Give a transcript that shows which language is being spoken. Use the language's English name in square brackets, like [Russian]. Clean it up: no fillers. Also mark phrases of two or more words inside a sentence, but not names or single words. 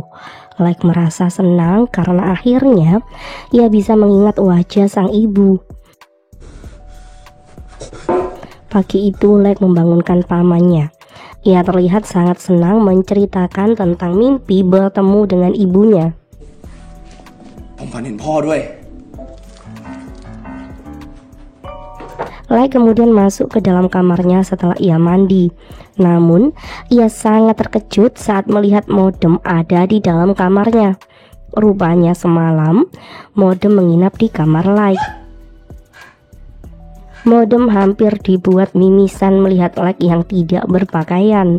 [Indonesian] Like merasa senang karena akhirnya ia bisa mengingat wajah sang ibu. Pagi itu Like membangunkan pamannya. Ia terlihat sangat senang menceritakan tentang mimpi bertemu dengan ibunya. [Thai] ผมฝันเห็นพ่อด้วย [Indonesian] Like kemudian masuk ke dalam kamarnya setelah ia mandi. Namun, ia sangat terkejut saat melihat Modem ada di dalam kamarnya. Rupanya semalam, Modem menginap di kamar Like. Modem hampir dibuat mimisan melihat Like yang tidak berpakaian.